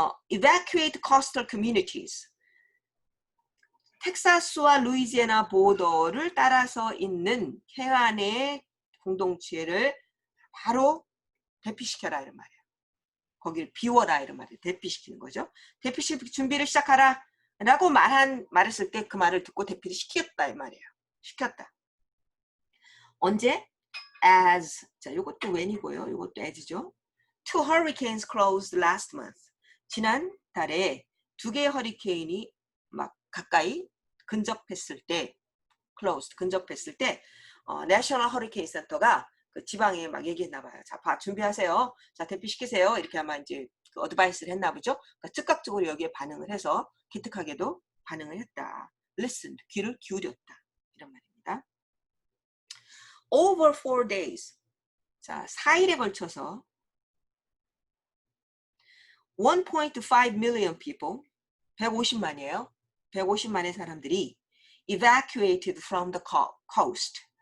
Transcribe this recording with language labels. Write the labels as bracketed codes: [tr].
[en] Evacuate coastal communities. [ko] 텍사스와 루이지애나 보더를 따라서 있는 해안의 공동체를 바로 대피시켜라 이런 말이에요. 거기를 비워라 이런 말이에요. 대피시키는 거죠. 대피시킬 준비를 시작하라 라고 말했을 때 그 말을 듣고 대피를 시켰다 이 말이에요. 시켰다. 언제? As. 자, 요것도 when이고요. 요것도 as죠. [en] 2 hurricanes closed last month. [ko] 지난 달에 2개의 허리케인이 막 가까이 근접했을 때, closed, 근접했을 때 National Hurricane Center가 그 지방에 막 얘기했나 봐요. 자, 준비하세요. 자, 대피시키세요. 이렇게 아마 이제 그 어드바이스를 했나 보죠. 그러니까 즉각적으로 여기에 반응을 해서 기특하게도 반응을 했다. Listen, 귀를 기울였다. 이런 말입니다. [en] Over 4 days. [ko] 자, 4일에 걸쳐서 [en] 1.5 million people, [ko] 150만이에요. 150만의 사람들이 [en] evacuated from the coast.